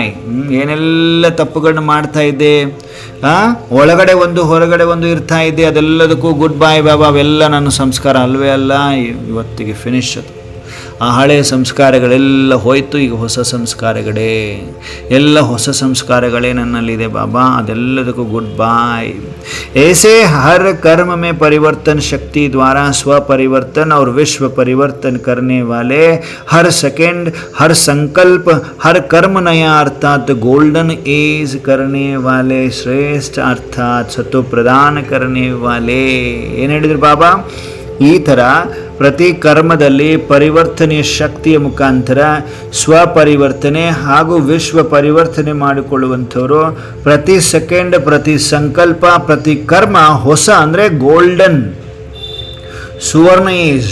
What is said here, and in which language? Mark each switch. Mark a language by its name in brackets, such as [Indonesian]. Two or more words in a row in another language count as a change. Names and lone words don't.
[Kannada] ಏನೆಲ್ಲ ತಪ್ಪುಗಳನ್ನ ಮಾಡ್ತಾ ಇದ್ದೆ, ಒಳಗಡೆ ಒಂದು ಹೊರಗಡೆ ಒಂದು ಇರ್ತಾ ಇದ್ದೆ, ಅದೆಲ್ಲದಕ್ಕೂ [English] good bye [Kannada] ಬಾಬಾ. ಅವೆಲ್ಲ ನನ್ನ ಸಂಸ್ಕಾರ ಅಲ್ವೇ ಅಲ್ಲ, ಇವತ್ತಿಗೆ ಫಿನಿಶ್. ಅದು ಆ ಹಳೆಯ ಸಂಸ್ಕಾರಗಳೆಲ್ಲ ಹೋಯ್ತು, ಈಗ ಹೊಸ ಸಂಸ್ಕಾರಗಳೇ, ಎಲ್ಲ ಹೊಸ ಸಂಸ್ಕಾರಗಳೇ ನನ್ನಲ್ಲಿದೆ ಬಾಬಾ. ಅದೆಲ್ಲದಕ್ಕೂ [English] good bye. [Hindi] ऐसे हर कर्म में परिवर्तन शक्ति द्वारा स्व परिवर्तन और विश्व परिवर्तन करने वाले, हर सेकेंड, हर संकल्प, हर कर्म नया अर्थात [English] golden age [Hindi] करने वाले, श्रेष्ठ अर्थात सत्व प्रदान करने वाले. [Kannada] ಏನು ಹೇಳಿದ್ರು ಬಾಬಾ? ಈ ಥರ ಪ್ರತಿ ಕರ್ಮದಲ್ಲಿ ಪರಿವರ್ತನೆಯ ಶಕ್ತಿಯ ಮುಖಾಂತರ ಸ್ವಪರಿವರ್ತನೆ ಹಾಗೂ ವಿಶ್ವ ಪರಿವರ್ತನೆ ಮಾಡಿಕೊಳ್ಳುವಂಥವರು. ಪ್ರತಿ ಸೆಕೆಂಡ್, ಪ್ರತಿ ಸಂಕಲ್ಪ, ಪ್ರತಿ ಕರ್ಮ ಹೊಸ ಅಂದರೆ ಗೋಲ್ಡನ್, ಸುವರ್ಣ ಏಜ್.